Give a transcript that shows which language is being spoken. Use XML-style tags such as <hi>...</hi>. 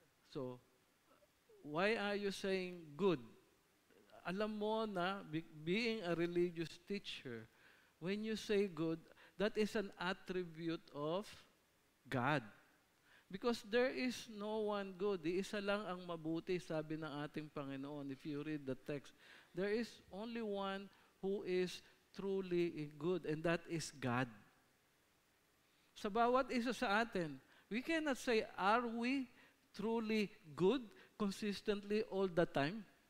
<en>So, why are you saying good?</en> <tl>Alam mo na,</tl> <en>being a religious teacher, when you say good, that is an attribute of God. Because there is no one good.</en> <tl>Isa lang ang mabuti, sabi ng ating Panginoon.</tl> <en>If you read the text, there is only one who is truly good, and that is God.</en> <tl>Sa bawat isa sa atin,</tl> <en>we cannot say, are we truly good consistently all the time?</en>